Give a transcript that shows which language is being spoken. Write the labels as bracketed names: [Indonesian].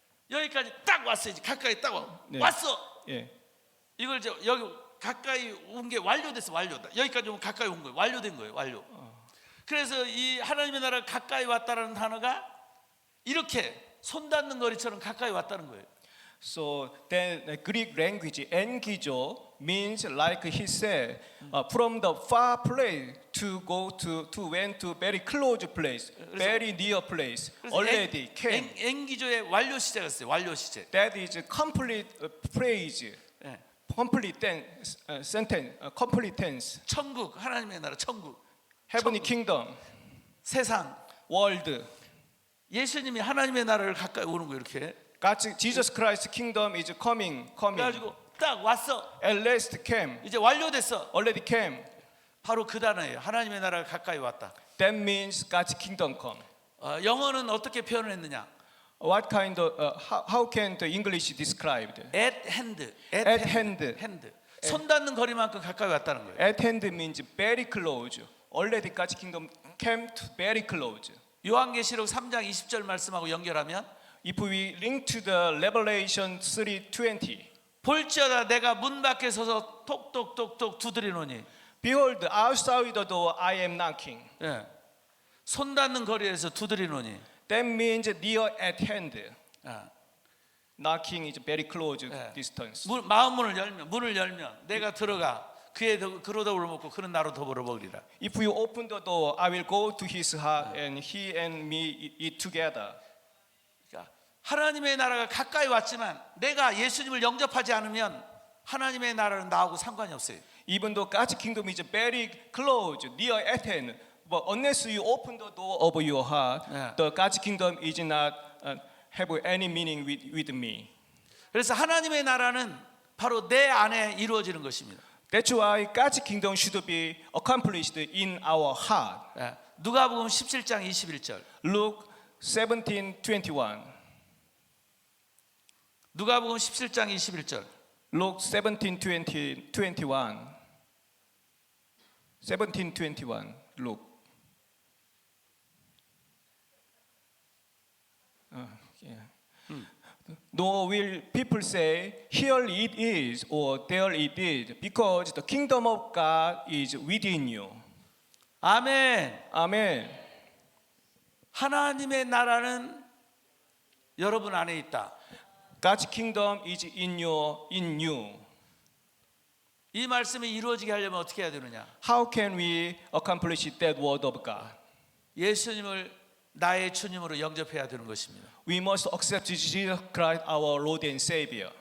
[Korean] 여기까지 딱 왔어요. 가까이 딱 네. 왔어. 예. 이걸 이제 여기 가까이 온 게 완료됐어. 완료다. 여기까지 오면 가까이 온 거예요. 완료된 거예요. 완료. 그래서 이 하나님의 나라가 가까이 왔다라는 단어가 이렇게 손 닿는 거리처럼 가까이 왔다는 거예요. [English] So then the Greek language engizo means like he said, from the far place to go to went to very close place, very near place. Already came. [Korean] 앵기조의 완료 시제가 있어요. 완료 시제. [English] That is a complete phrase, [Korean] 예. [English] complete sentence, complete tense. [Korean] 천국, 하나님의 나라, 천국, [English] Heavenly kingdom, [Korean] 세상. [English] world. [Korean] 예수님이 하나님의 나라를 가까이 오는 거 이렇게. [English] God's Jesus Christ's kingdom is coming. [Korean] 그래가지고 딱 왔어. [English] At last came. [Korean] 이제 완료됐어. [English] Already came. [Korean] 바로 그 단어예요. 하나님의 나라가 가까이 왔다. [English] That means God's kingdom come. [Korean] 영어는 어떻게 표현을 했느냐? [English] What kind of how can the English described? At hand. At hand. hand. [Korean] 손 닿는 거리만큼 가까이 왔다는 거예요. [English] At hand means very close. Already God's kingdom came to very close. [Korean] 요한계시록 3장 20절 말씀하고 연결하면 [English] If we link to the Revelation 3:20, [Korean] 볼지어다 내가 문 밖에 서서 톡톡톡톡 두드리노니. [English] behold, outside the door I am knocking. [Korean] 예. 손 닿는 거리에서 두드리노니. [English] That means near at hand. [Korean] 예. [English] Knocking is very close [Korean] 예. [English] distance. [Korean] 문을 열면 내가 들어가 그로 더불어 먹고 그는 나로 더불어 먹으리라. [English] If you open the door, I will go to his house and he and me eat together. [Korean] 그러니까 하나님의 나라가 가까이 왔지만 내가 예수님을 영접하지 않으면 하나님의 나라는 나하고 상관이 없어요. [English] Even though God's kingdom is very close, near at hand, but unless you open the door of your heart, Yeah. the God's kingdom is not have any meaning with me. [Korean] 그래서 하나님의 나라는 바로 내 안에 이루어지는 것입니다. [English] That's why God's kingdom should be accomplished in our heart. [Korean] 예, 누가복음 17장 21절. [English] Luke 17:21. [Korean] 누가복음 17장 21절. [English] Luke 17:21. 17:21. Luke. Yeah. Nor will people say, "Here it is," or "There it is," because the kingdom of God is within you. [Korean] 아멘. 아멘. 하나님의 나라는 여러분 안에 있다. [English] God's kingdom is in you. [Korean] 이 말씀이 이루어지게 하려면 어떻게 해야 되느냐? [English] How can we accomplish that word of God? [Korean] 예수님을 나의 주님으로 영접해야 되는 것입니다. [English] We must accept Jesus Christ, our Lord and Savior.